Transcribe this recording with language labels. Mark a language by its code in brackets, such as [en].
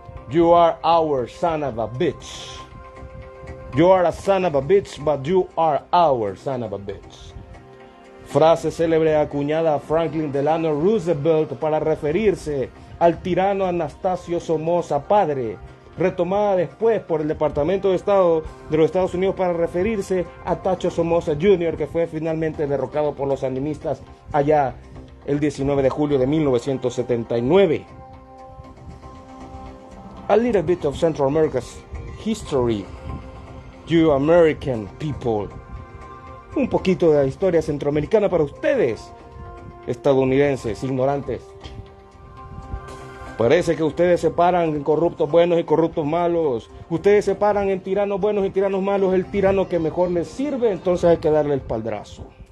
[en] You are our son of a bitch. You are a son of a bitch, but you are our son of a bitch. [es] Frase célebre acuñada a Franklin Delano Roosevelt para referirse al tirano Anastasio Somoza padre, retomada después por el Departamento de Estado de los Estados Unidos para referirse a Tacho Somoza Jr., que fue finalmente derrocado por los sandinistas allá el 19 de julio de 1979. [en] A little bit of Central America's history, you American people. [es] Un poquito de la historia centroamericana para ustedes, estadounidenses, ignorantes. Parece que ustedes separan en corruptos buenos y corruptos malos. Ustedes separan en tiranos buenos y tiranos malos. El tirano que mejor les sirve, entonces hay que darle el espaldrazo.